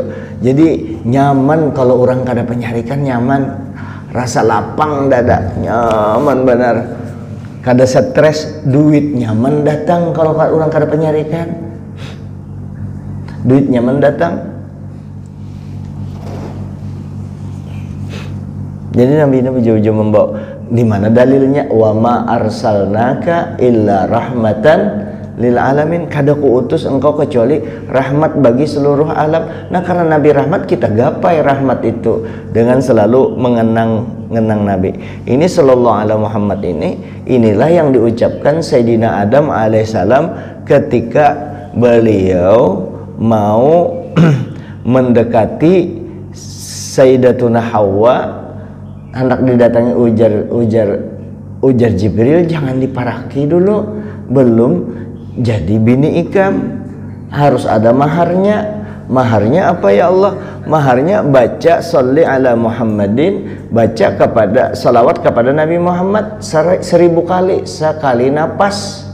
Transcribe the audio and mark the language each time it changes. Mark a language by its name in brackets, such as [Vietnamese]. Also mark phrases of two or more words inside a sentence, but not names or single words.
[Banjar] Jadi nyaman kalau orang kada penyarikan, nyaman, rasa lapang dada, nyaman benar, kada stres. Duit nyaman datang kalau orang kada penyarikan, duit nyaman datang. Jadi Nabi jauh-jauh membawa. Di mana dalilnya? [Arabic] وما أرسلناك إلا رحمة للعالمين. [Banjar] Kada kuutus engkau kecuali rahmat bagi seluruh alam. Nah, karena Nabi rahmat, kita gapai rahmat itu dengan selalu mengenang Nabi. Ini [Arabic] صلى الله عليه [Banjar] Muhammad inilah yang diucapkan Sayyidina Adam alaihissalam ketika beliau mau mendekati Sayyidatuna Hawa. Hendak didatangi ujar Jibril, jangan diparaki dulu, belum jadi bini ikam, harus ada maharnya. Maharnya apa ya Allah? Maharnya baca [Arabic] صل على محمد, [Banjar] baca kepada salawat kepada Nabi Muhammad 1000 kali sekali napas.